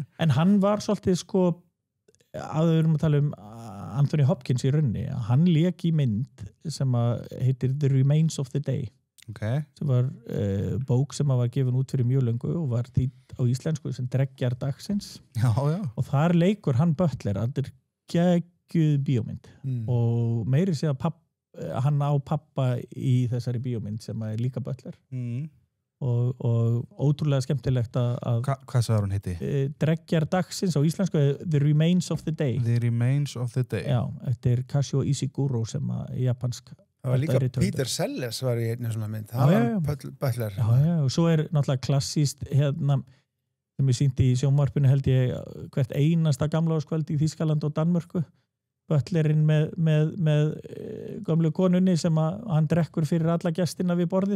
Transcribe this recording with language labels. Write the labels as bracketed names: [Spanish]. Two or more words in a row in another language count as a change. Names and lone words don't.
[Icelandic] En hann var svolítið sko, að við erum að tala Anthony Hopkins í rauninni, hann lék í mynd sem heitir The Remains of the Day sem var bók sem var gefin út fyrir mjög löngu og var þýdd á íslensku sem Dreggjar dagsins og þar leikur hann Böttler, það er geggjuð bíómynd og meiri sé að hann á pappa í þessari bíómynd sem er líka Böttler og ótrúlega skemmtilegt að Hvað sagði hún heiti? Dreggjar dagsins á íslensku The Remains of the Day. The Remains of the Day. Já, eftir Kazuo Ishiguro sem að japansk. Það var líka Peter Sellers var í einni svona mynd. Það var butler. Já, og svo náttúrulega klassíst sem sýndi í sjónvarpinu held ég hvert einasta gamlárskvöld í Þýskaland og Danmörku. Butlerinn með gömlu konunni sem að hann drekkur fyrir alla gestina við borðið.